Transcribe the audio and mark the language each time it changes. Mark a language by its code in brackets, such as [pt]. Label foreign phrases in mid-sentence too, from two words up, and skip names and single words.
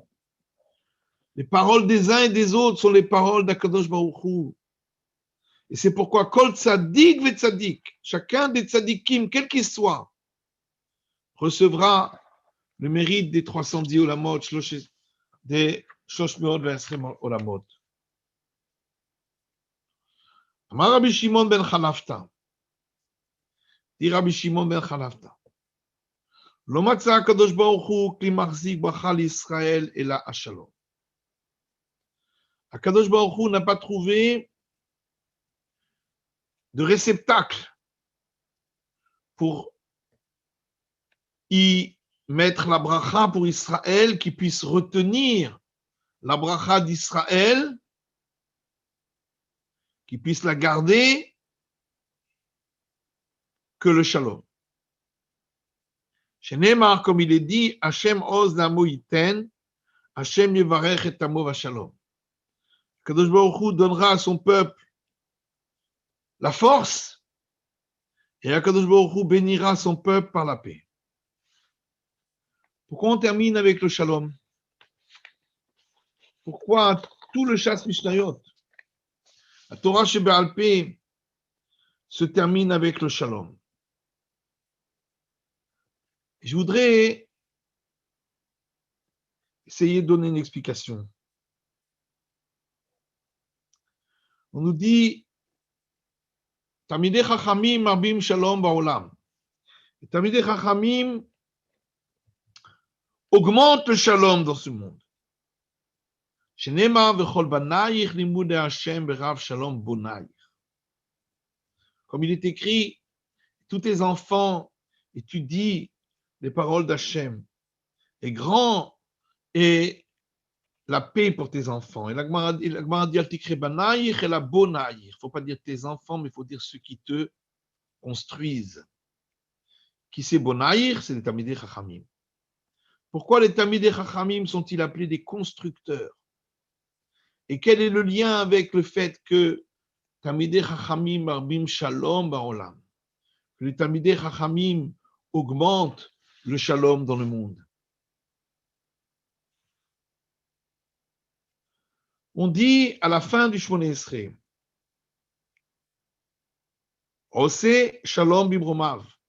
[fr] Les paroles des uns et des autres sont les paroles d' [he] הקדוש ברוך הוא. [fr] Et c'est pourquoi [he] כל צדיק וצדיק, [fr] chacun des tzadikim, quel qu'il soit, recevra le mérite des 310 olamot, des 320 olamot. [he] אמר רבי שמעון בן חלפתא. [fr] Dit Rabbi Shimon ben Chalafta. [he] לא מצא הקדוש ברוך הוא כלי מחזיק ברכה לישראל אלא השלום. הקדוש ברוך הוא [fr] n'a pas trouvé de réceptacle pour y mettre la bracha pour Israël qui puisse retenir la bracha d'Israël, qu'il puisse la garder, que le shalom. Chez Neymar, comme il est dit, [he] השם עוז לעמו יתן, השם יברך את עמו בשלום. קדוש ברוך הוא [fr] donnera à son peuple la force, et [he] קדוש ברוך הוא [fr] bénira son peuple par la paix. Pourquoi on termine avec le shalom? Pourquoi tout le chasse Mishnayot, la [he] תורה שבעל פה, [fr] se termine avec le shalom? Je voudrais essayer de donner une explication. On nous dit [he] תלמידי חכמים מרבים שלום בעולם. תלמידי חכמים [fr] augmente le shalom dans ce monde. [he] שנאמר וכל בנייך לימודי השם ורב שלום בנייך. [fr] Comme il est écrit, tous tes enfants étudient les paroles d'Hachem. Et grand est la paix pour tes enfants. Et la Gemara dit [he] אל תקרי בנייך אלא בונייך. [fr] Il ne faut pas dire tes enfants, mais il faut dire ceux qui te construisent. Qui c'est bonayich? C'est les [he] תלמידי חכמים. [fr] Pourquoi les [he] תלמידי חכמים [fr] sont-ils appelés des constructeurs? Et quel est le lien avec le fait que [he] תלמידי חכמים מרבים שלום בעולם? [fr] Que les [he] תלמידי חכמים [fr] augmentent le shalom dans le monde. On dit à la fin du [he] שמונה עשרה, עושה שלום במרומיו.